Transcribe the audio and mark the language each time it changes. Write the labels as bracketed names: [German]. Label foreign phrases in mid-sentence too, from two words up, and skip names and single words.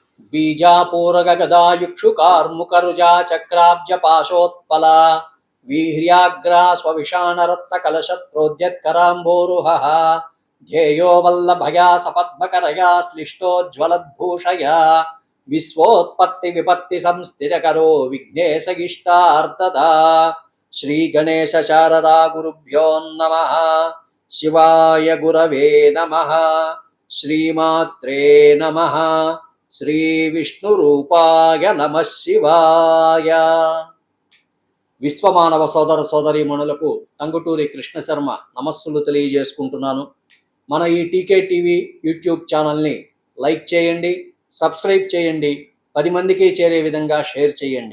[Sanskrit] बीजापूरगदायुक्षुकार्मुकरुजा चक्राब्जपाशोत्पला वीर्याग्रा स्वविषाणरत्नकलशत्रोद्यत्कराम्भोरुहः ध्येयो वल्लभया सपद्मकरया श्लिष्टोज्ज्वलद्भूषया विश्वोत्पत्तिविपत्तिसंस्थिरकरो विघ्नेशगिष्टार्तदा श्रीगणेश शारदा गुरुभ्यो नमः। शिवाय गुरवे नमः। श्रीमात्रे नमः। శ్రీ విష్ణురూపాయ నమః శివాయ. [Telugu] విశ్వమానవ సోదర సోదరీమణులకు టంగుటూరి కృష్ణ శర్మ నమస్సులు తెలియజేసుకుంటున్నాను. మన ఈ టీకే టీవీ యూట్యూబ్ ఛానల్ని లైక్ చేయండి, సబ్స్క్రైబ్ చేయండి, 10 మందికి చేరే విధంగా షేర్ చేయండి.